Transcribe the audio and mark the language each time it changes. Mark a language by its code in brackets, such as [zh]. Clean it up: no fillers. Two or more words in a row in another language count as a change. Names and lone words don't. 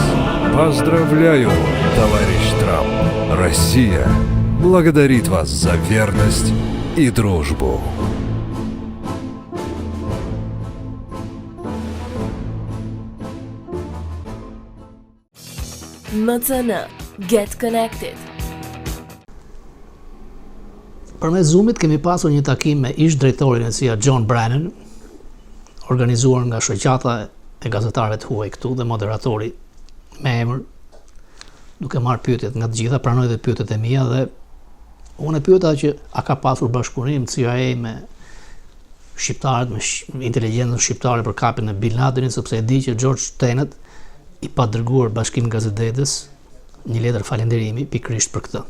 [ru] Поздравляю, товарищ Трамп. Россия благодарит вас за верность и дружбу. МЦН. [en] Get Connected. [sq] Përmes Zoomit kemi pasur një takim me ish drejtorin e CIA John Brennan, organizuar nga shoqata e gazetarëve të huaj këtu dhe moderatori me emër, duke marrë pyetjet nga të gjitha, pranoi dhe pyetjet e mia dhe unë e pyeta që a ka pasur bashkëpunim CIA me shqiptarët, me inteligjencën shqiptare për kapjen e Bin Ladenit, sepse e di që George Tenet i pa dërguar Bashkimin Gazetetës një letër falënderimi pikërisht për këtë.